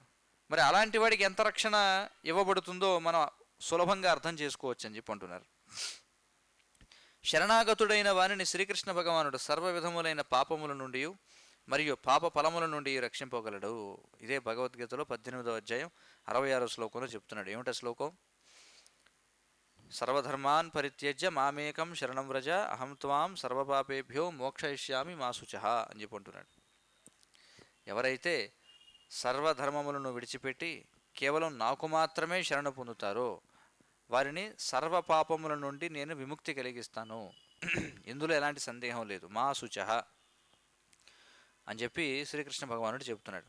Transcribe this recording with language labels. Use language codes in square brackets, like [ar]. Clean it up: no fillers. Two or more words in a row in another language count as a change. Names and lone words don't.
[te] మరి అలాంటి వాడికి ఎంత రక్షణ ఇవ్వబడుతుందో మనం సులభంగా అర్థం చేసుకోవచ్చు అని చెప్పి అంటున్నారు. శరణాగతుడైన వానిని శ్రీకృష్ణ భగవానుడు సర్వ విధములైన పాపముల నుండి మరియు పాప ఫలముల నుండి రక్షింపగలడు. ఇదే భగవద్గీతలో 18వ అధ్యాయం 66వ శ్లోకంలో చెప్తున్నాడు. ఏమిటా శ్లోకం? [sa] సర్వధర్మాన్ పరిత్యజ్య మామేకం శరణం వ్రజ అహం త్వాం సర్వపాపేభ్యో మోక్షయిష్యామి మా శుచః [te] అని చెప్పి అంటున్నాడు. ఎవరైతే సర్వధర్మములను విడిచిపెట్టి కేవలం నాకు మాత్రమే శరణ పొందుతారో వారిని సర్వ పాపముల నుండి నేను విముక్తి కలిగిస్తాను, ఇందులో ఎలాంటి సందేహం లేదు, [sa] మా శుచః [te] అని చెప్పి శ్రీకృష్ణ భగవానుడు చెబుతున్నాడు.